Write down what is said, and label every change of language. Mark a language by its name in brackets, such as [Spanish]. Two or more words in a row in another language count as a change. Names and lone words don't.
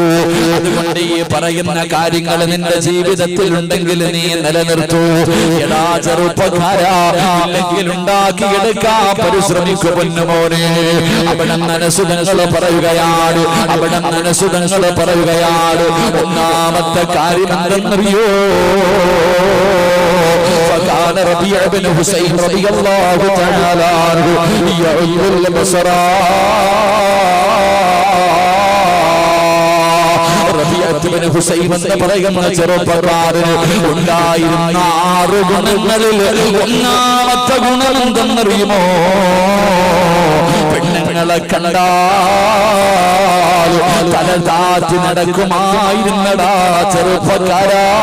[Malayalam] അതുകൊണ്ട് ഈ പറയുന്ന കാര്യങ്ങൾ നിന്റെ ജീവിതത്തിലുണ്ടെങ്കിൽ നീ നിലനിർത്തൂ. എടാ ചെറുപ്പക്കാരാ, ഇല്ലെങ്കിൽ ഉണ്ടാക്കിയെടുക്കാൻ പരിശ്രമിക്കു പൊന്നുമോനെ. അവിടെ അനസുതങ്ങൾ പറയുകയാണ്, അവിടെ അനസുതങ്ങൾ പറയുകയാണ്. ഒന്നാമത്തെ കാര്യം എന്തെന്നറിയോ? [Arabic] فكان ربيع بن حسين رضي الله تعالى عنه يعيد البصر. [Malayalam] റബീഅത്ത് ബിൻ ഹുസൈം എന്ന് പറയുന്ന ചെറുപ്പക്കാരന് ഉണ്ടായിരുന്ന 6 ഗുണങ്ങളിൽ ഒന്നാമത്തെ ഗുണം എന്തെന്നറിയുമോ? പെണ്ണുങ്ങളെ കണ്ടാൽ തല താഴ്ത്തി നടക്കുമായിരുന്നടാ ചെറുപ്പക്കാരാ.